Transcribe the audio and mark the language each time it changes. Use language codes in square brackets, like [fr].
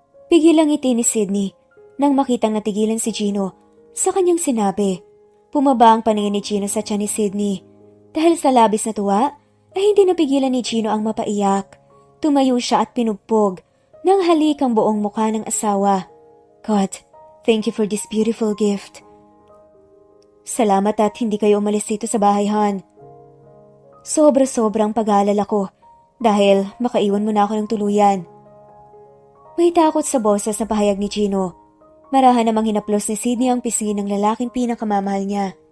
[tl] Pigilang ngiti ni Sydney nang makitang natigilan si Gino sa kanyang sinabi. Pumaba ang paningin ni Gino sa tiyan ni Sydney. Dahil sa labis na tuwa ay hindi napigilan ni Gino ang mapaiyak. Tumayo siya at pinugpog nang halik ang buong mukha ng asawa. [en] God, thank you for this beautiful gift. [tl] Salamat at hindi kayo umalis dito sa bahay, Han. Sobra-sobrang pag-aalala ko dahil makaiwan mo na ako ng tuluyan. May takot sa boses na pahayag ni Gino. Marahan namang hinaplos ni Sydney ang pisngi ng lalaking pinakamamahal niya.